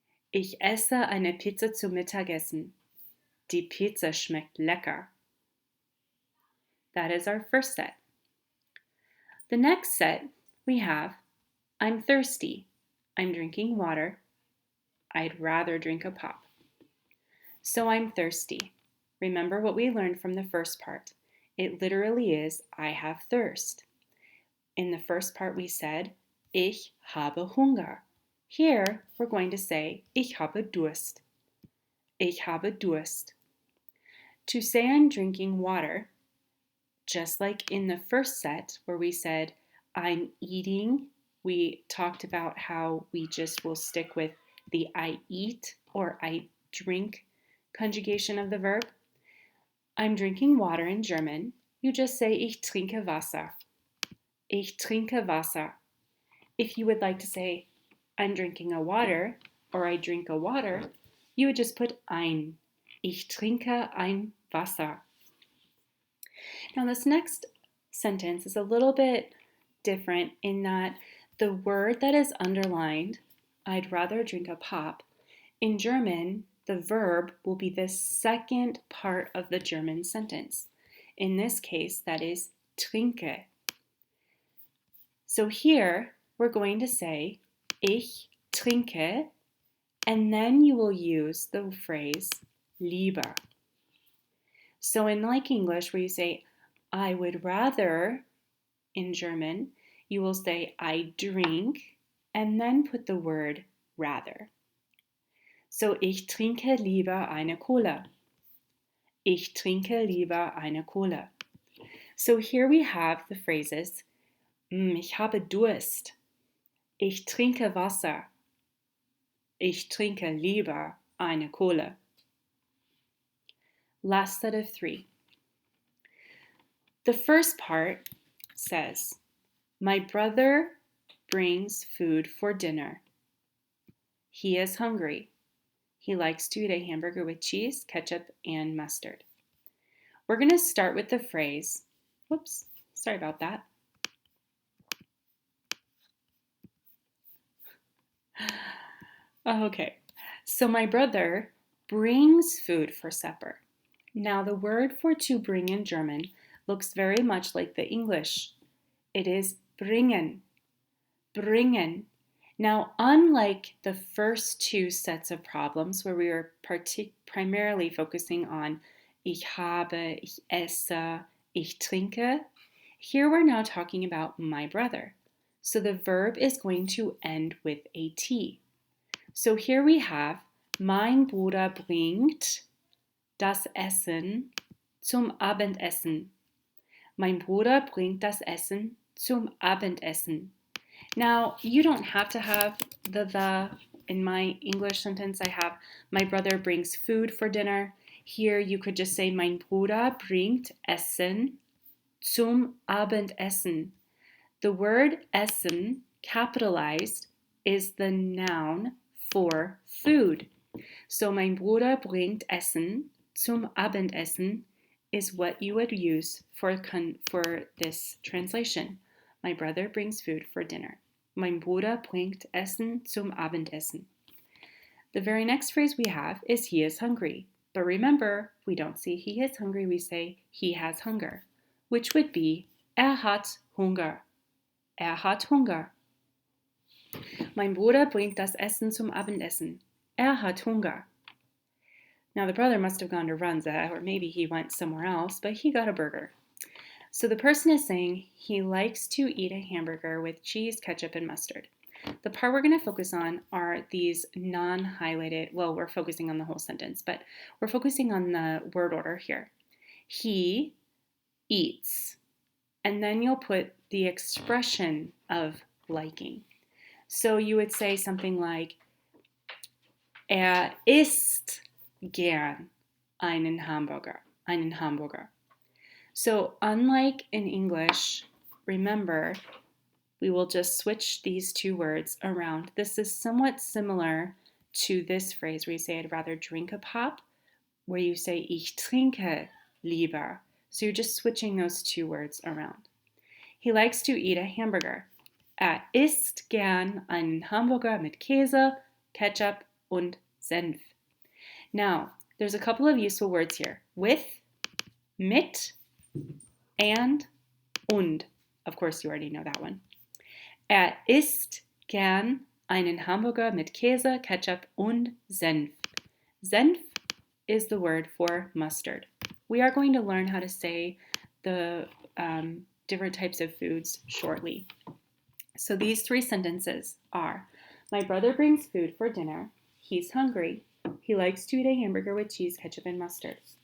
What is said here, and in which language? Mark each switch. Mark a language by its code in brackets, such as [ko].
[de] Ich esse eine Pizza zum Mittagessen. Die Pizza schmeckt lecker. [en] That is our first set. The next set we have I'm thirsty. I'm drinking water. I'd rather drink a pop. So I'm thirsty. Remember what we learned from the first part. It literally is I have thirst. In the first part we said [de] Ich habe Hunger. [en] Here we're going to say [de] Ich habe Durst. Ich habe Durst. [en] To say I'm drinking water, just like in the first set where we said I'm eating, we talked about how we just will stick with the I eat or I drink conjugation of the verb. I'm drinking water in German. You just say [de] Ich trinke Wasser. Ich trinke Wasser. [en] If you would like to say I'm drinking a water or I drink a water, you would just put ein. [de] Ich trinke ein Wasser. [en] Now this next sentence is a little bit different in that the word that is underlined, I'd rather drink a pop, in German, the verb will be the second part of the German sentence. In this case, that is trinke. So here, we're going to say [de] Ich trinke, [en] and then you will use the phrase lieber. So in like English, where you say I would rather, in German, you will say I drink, and then put the word rather. [de] So ich trinke lieber eine Cola. Ich trinke lieber eine Cola. [en] So here we have the phrases [de] Ich habe Durst. Ich trinke Wasser. Ich trinke lieber eine Cola. [en] Last set of 3. The first part says, my brother brings food for dinner. He is hungry. He likes to eat a hamburger with cheese, ketchup, and mustard. We're going to start with the phrase, whoops, sorry about that. Okay, so my brother brings food for supper. Now the word for to bring in German looks very much like the English. It is bringen. Bringen. Now, unlike the first 2 sets of problems where we were primarily focusing on [de] ich habe, ich esse, ich trinke, [en] Here we're now talking about my brother. So the verb is going to end with a T. So here we have, [de] mein Bruder bringt das Essen zum Abendessen. Mein Bruder bringt das Essen zum Abendessen. [en] Now, you don't have to have the. In my English sentence, I have, my brother brings food for dinner. Here, you could just say, [de] mein Bruder bringt Essen zum Abendessen. [en] The word Essen, capitalized, is the noun for food. So, [de] mein Bruder bringt Essen zum Abendessen [en] is what you would use for this translation. My brother brings food for dinner. [de] Mein Bruder bringt Essen zum Abendessen. [en] The very next phrase we have is he is hungry. But remember, we don't say he is hungry, we say he has hunger, which would be [de] hat Hunger. Hat Hunger. Mein Bruder bringt das Essen zum Abendessen. Hat Hunger. [en] Now the brother must have gone to Runza, or maybe he went somewhere else, but he got a burger. So the person is saying he likes to eat a hamburger with cheese, ketchup, and mustard. The part we're going to focus on are these non-highlighted, well, we're focusing on the whole sentence, but we're focusing on the word order here. He eats, and then you'll put the expression of liking. So you would say something like, [de] isst gern einen Hamburger. [en] So unlike in English, remember, we will just switch these two words around. This is somewhat similar to this phrase where you say, I'd rather drink a pop, where you say, [de] ich trinke lieber. [en] So you're just switching those two words around. He likes to eat a hamburger. [de] Isst gern einen Hamburger mit Käse, Ketchup und Senf. [en] Now, there's a couple of useful words here. With, mit, and Of course, you already know that one. [de] Isst gern einen Hamburger mit Käse, Ketchup und Senf. [en] Senf is the word for mustard. We are going to learn how to say the different types of foods shortly. So these three sentences are, my brother brings food for dinner. He's hungry. He likes to eat a hamburger with cheese, ketchup, and mustard.